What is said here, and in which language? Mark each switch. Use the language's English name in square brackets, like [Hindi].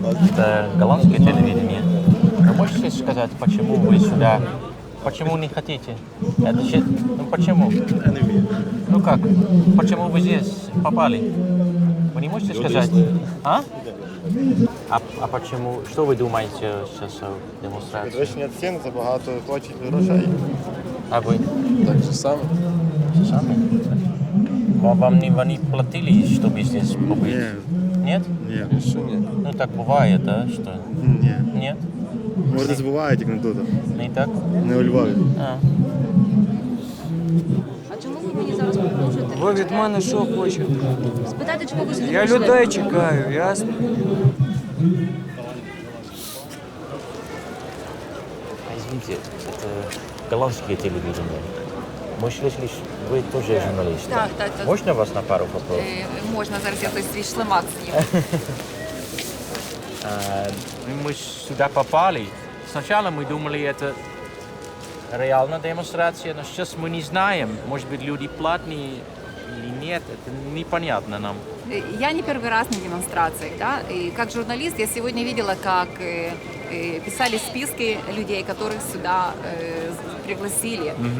[Russian] Это голландское телевидение. Вы можете сказать, почему вы сюда Почему не хотите? Ну почему? Ну как? Почему вы здесь попали? Вы не можете сказать? А? А почему? Что вы думаете сейчас о демонстрации? [Ukrainian] Підвищення цін, забагато хочуть грошей. [Russian] А вы? [Ukrainian] Так же саме. [Russian] Вам не платили, чтобы здесь побыть? Нет? [Ukrainian] Ні, ще ні. [Russian] Ну так бывает, да? Что? [Ukrainian] Ні. [Russian] Нет? [Ukrainian] Може, десь буває, як не тут. [Russian] Не так? [Ukrainian] Не у Львові. А чому ви мені зараз продовжуєте? Ви від мене що хочете? Спитайте, чому ви сюди Я прийшли? людей чекаю, ясно? [Russian] Извините, это голландское телевидение. Может, если вы тоже журналист? [Ukrainian] Так. [Russian] Можно вас на пару вопросов? [Ukrainian] Можна, зараз я той свій шлемак зніму. [Russian] Мы сюда попали. Сначала мы думали, это реальная демонстрация, но сейчас мы не знаем, может быть, люди платные или нет, это непонятно нам. Я не первый раз на демонстрациях, да, и как журналист я сегодня видела, как писали списки людей, которых сюда пригласили.